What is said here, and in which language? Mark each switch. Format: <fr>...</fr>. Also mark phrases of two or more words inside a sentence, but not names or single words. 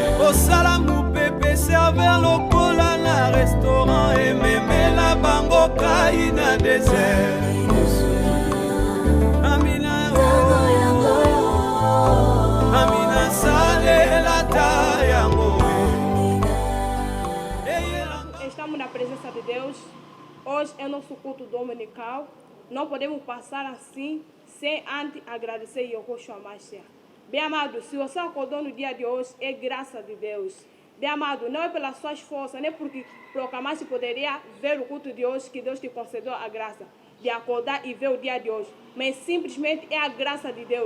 <ln>Osala mupepe serveur lokola na restaurant ememela bango kai na désert. Amina Amina salela tayango.</ln> <pt>Estamos na presença de Deus. Hoje é nosso culto dominical. Não podemos passar assim sem antes agradecer Yehoshua Mashiach. Bem amado, se você acordou no dia de hoje, é graça de Deus. Bem amado, não é pelas suas forças, nem porque proclamaste poderia ver o culto de hoje que Deus te concedeu a graça de acordar e ver o dia de hoje, mas simplesmente é a graça de Deus.</pt>